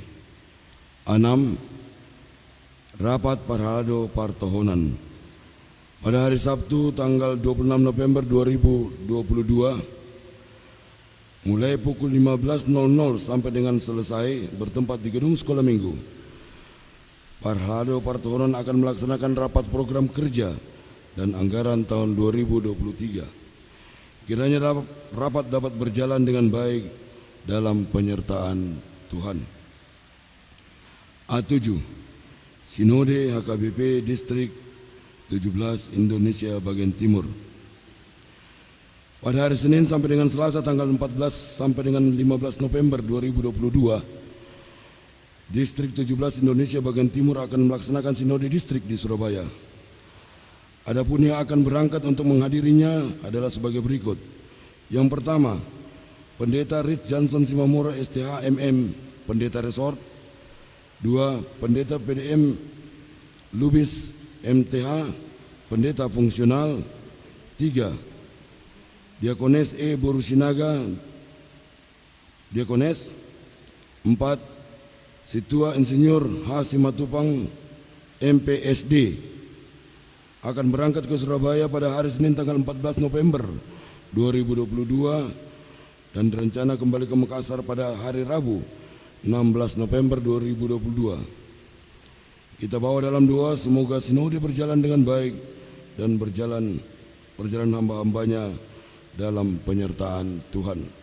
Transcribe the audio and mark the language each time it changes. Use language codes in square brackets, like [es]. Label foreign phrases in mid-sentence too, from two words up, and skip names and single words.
[id] 6. Rapat Parhalado Partohonan. Pada hari Sabtu tanggal 26 November 2022 mulai pukul 15.00 sampai dengan selesai bertempat di gedung sekolah minggu. Parhalado Partohonan akan melaksanakan rapat program kerja dan anggaran tahun 2023. Kiranya rapat dapat berjalan dengan baik dalam penyertaan Tuhan. A7. Sinode HKBP Distrik 17 Indonesia bagian Timur. Pada hari Senin sampai dengan Selasa tanggal 14 sampai dengan 15 November 2022, Distrik 17 Indonesia bagian Timur akan melaksanakan Sinode Distrik di Surabaya. Adapun yang akan berangkat untuk menghadirinya adalah sebagai berikut. Yang pertama, Pendeta Rich Johnson Simamora STH MM, Pendeta Resort. 2. Pendeta PDM Lubis MTH, Pendeta Fungsional. 3. Diakones E. Borusinaga, Diakones. 4. Situa Insinyur H. Simatupang, MPSD, akan berangkat ke Surabaya pada hari Senin tanggal 14 November 2022 dan direncana kembali ke Makassar pada hari Rabu 16 November 2022. Kita bawa dalam doa semoga sinode berjalan dengan baik dan berjalan hamba-hambanya dalam penyertaan Tuhan.